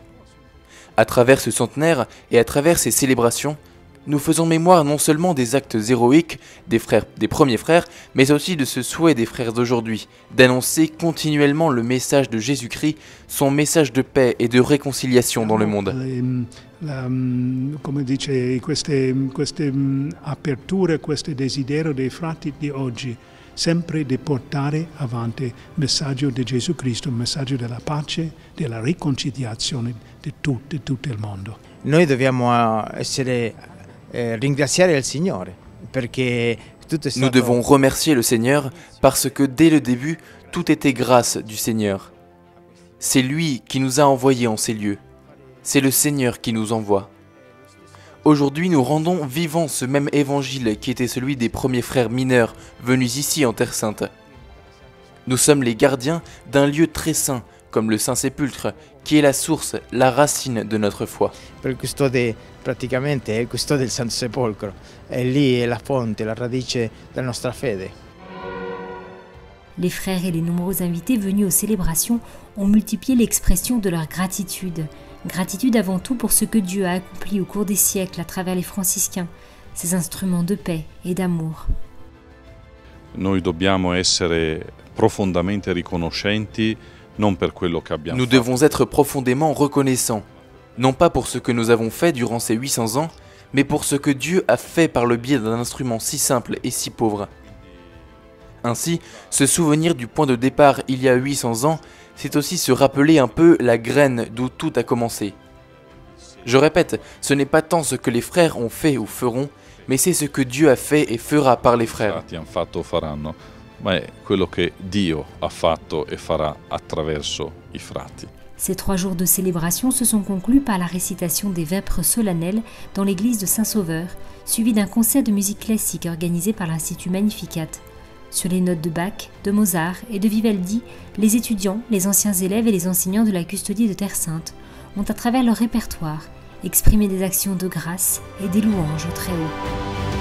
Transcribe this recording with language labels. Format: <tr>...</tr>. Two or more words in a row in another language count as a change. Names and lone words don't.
<fr>À travers ce centenaire et à travers ces célébrations, nous faisons mémoire non seulement des actes héroïques des premiers frères, mais aussi de ce souhait des frères d'aujourd'hui, d'annoncer continuellement le message de Jésus-Christ, son message de paix et de réconciliation dans le monde.</fr> <it>Come dice, queste aperture, questo desiderio dei frati di oggi, sempre di portare avanti il messaggio di Gesù Cristo, il messaggio della pace, della riconciliazione di tutto il mondo. Noi dobbiamo ringraziare il Signore, perché tutto è stato...</it> <fr>Nous devons remercier le Seigneur parce que dès le début, tout était grâce du Seigneur. C'est lui qui nous a envoyés en ces lieux. c'est le Seigneur qui nous envoie. Aujourd'hui, nous rendons vivant ce même évangile qui était celui des premiers frères mineurs venus ici en Terre Sainte. Nous sommes les gardiens d'un lieu très saint, comme le Saint-Sépulcre, qui est la source, la racine de notre foi.</fr> <it>Per il custode praticamente è il custode del Santo Sepolcro, e lì è la fonte, la radice della nostra fede.</it> <fr>Les frères et les nombreux invités venus aux célébrations ont multiplié l'expression de leur gratitude. Gratitude avant tout pour ce que Dieu a accompli au cours des siècles à travers les franciscains, ces instruments de paix et d'amour.</fr> <it>Noi dobbiamo essere profondamente riconoscenti non per quello che abbiamo</it> <fr>Nous</fr> <it>fatto.</it> <fr>devons être profondément reconnaissants, non pas pour ce que nous avons fait durant ces 800 ans, mais pour ce que Dieu a fait par le biais d'un instrument si simple et si pauvre. Ainsi, se souvenir du point de départ il y a 800 ans, c'est aussi se rappeler un peu la graine d'où tout a commencé. Je répète, ce n'est pas tant ce que les frères ont fait ou feront, mais c'est ce que Dieu a fait et fera par les frères.</fr> <it>Frati hanno fatto o faranno, ma è quello che Dio ha fatto e farà attraverso i frati.</it> <fr>Ces 3 jours de célébration se sont conclus par la récitation des vêpres solennelles dans l'église de Saint-Sauveur, suivi d'un concert de musique classique organisé par l'Institut Magnificat. Sur les notes de Bach, de Mozart et de Vivaldi, les étudiants, les anciens élèves et les enseignants de la custodie de Terre Sainte ont, à travers leur répertoire, exprimé des actions de grâce et des louanges au Très-Haut.</fr>